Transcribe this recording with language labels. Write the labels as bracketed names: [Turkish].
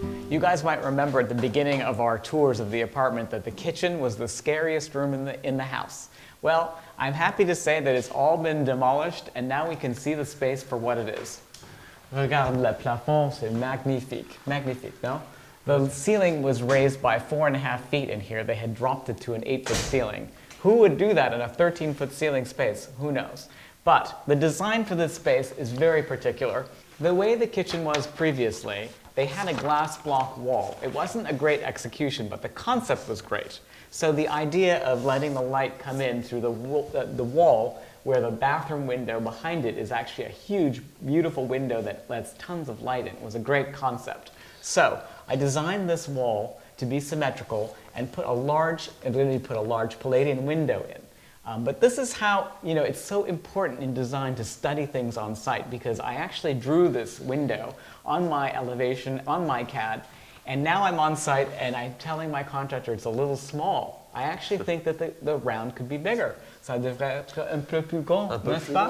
[English] You guys might remember at the beginning of our tours of the apartment that the kitchen was the scariest room in the house. Well, I'm happy to say that it's all been demolished and now we can see the space for what it is. [French] Regarde le plafond, c'est magnifique. Magnifique, no? [English] The ceiling was raised by 4.5 feet in here. They had dropped it to an 8-foot ceiling. Who would do that in a 13-foot ceiling space? Who knows? But the design for this space is very particular. The way the kitchen was previously, they had a glass block wall. It wasn't a great execution, but the concept was great. So the idea of letting the light come in through the wall where the bathroom window behind it is actually a huge, beautiful window that lets tons of light in was a great concept. So I designed this wall to be symmetrical and really put a large Palladian window in. But this is how, it's so important in design to study things on site because I actually drew this window on my elevation, on my CAD, and now I'm on site and I'm telling my contractor it's a little small. I actually think that the round could be bigger. [French] Ça devrait être un peu plus grand, n'est-ce pas?